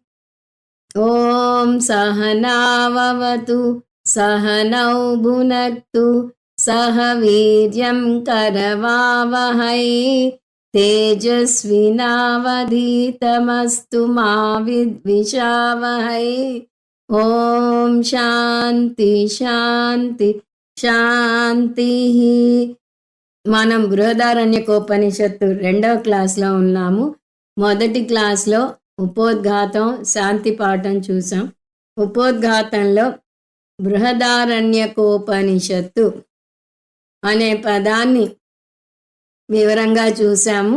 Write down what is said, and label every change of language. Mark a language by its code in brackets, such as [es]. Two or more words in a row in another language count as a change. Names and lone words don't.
[sa] ॐ सहनाववतु सहनौ भुनक्तु सह वीर्यं करवावहै तेजस्विनावधीतमस्तु मा विद्विषावहै। ॐ శాంతి శాంతి శాంతి. [te] మనం బృహదారణ్యకోపనిషత్తు 2వ క్లాస్లో ఉన్నాము. మొదటి క్లాస్లో ఉపోద్ఘాతం శాంతి పాఠం చూసాం. ఉపోద్ఘాతంలో బృహదారణ్యకోపనిషత్తు అనే పదాన్ని వివరంగా చూసాము.